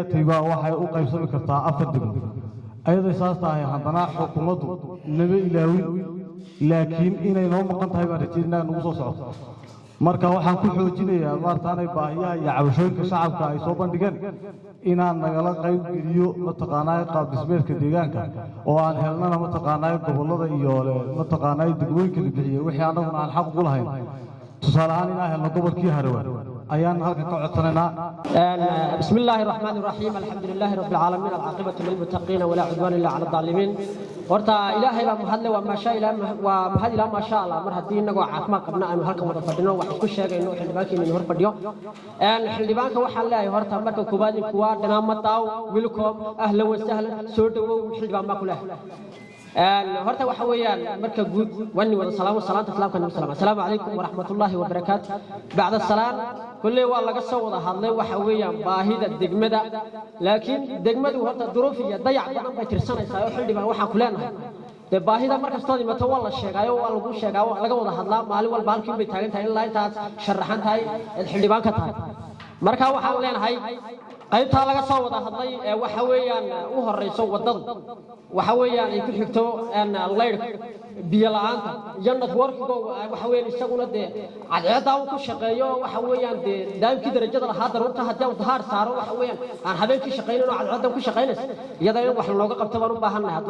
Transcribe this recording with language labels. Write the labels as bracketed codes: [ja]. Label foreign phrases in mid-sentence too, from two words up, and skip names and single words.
[so] taybaa waxay u qaybsami kartaa 4 degmo ayada saas tahay haddana xukuumaddu naba ilaawin laakiin inay noo maqan tahay baan rajaynaa nagu soo socoto marka waxaan ku xoojinayaa maartaanay baahiyaha iyo cabashooyinka shacabka ay soo bandhigeen inaan nagala qayb geliyo mataqaanaa qaab dhismeedka deegaanka oo aan helnana mataqaanaa gobollada iyo mataqaanaa degmooyinka la bixiyo wixii annaguna aan xaq ugu lahayn tusaale ahaan inaan helno gobolkii Harawaan ayaan halka ka codsanaynaa [ar] بسم الله الرحمن الرحيم الحمد لله رب العالمين العاقبة للمتقين ولا عدوان إلا على الظالمين [so] horta ilaahay baa mahadle waa maasha ilaahay waa mahad ilaahay [ar] ما شاء الله [so] mar hadii inagu caafimaad qabna aynu halkan wada fadhino wax ku sheegayno xildhibaankeena hor fadhiyo xildhibaanka waxaan leeyahay horta marka koobaad in kuwa dhinaama taaw welcome [ar] أهلا وسهلا [so] soo dhawow xildhibaan ma kula horta waxa weeyaan marka guud wani wada salaamo salaanta islaamka nabi [ar] صلى الله عليه وسلم عليكم ورحمة الله وبركاته بعد السلام [so] kullee waa laga soo wada hadlay waxa weeyaan baahida degmada laakiin degmadu horta duruuf iyo dayac badan bay tirsanaysaa oo xildhibaan waxa ku leenahay de baahida markastoo imato waa la sheegayo waa lagu sheegaa laga wada hadlaa maalin walba halkii bay taagan tahay ilaa intaas sharaxan tahay xildhibaan ka tahay marka waxaan leenahay qaybta laga soo wada hadlay waxa weeyaan u horeyso wadada waxa weeyaan ay ku xigto leyrka biyo la'aanta iyo networkiga waxa weeyaan isaguna de cadceeda uu ku shaqeeyo waxa weeyaan de daamkii darajada lahaa darunta hadii uu dhaar saaro waxa weeyaan aan habeenkii shaqeynayno cadceeda ku shaqeynayso iyada in wax looga qabto baan u baahannahay hadii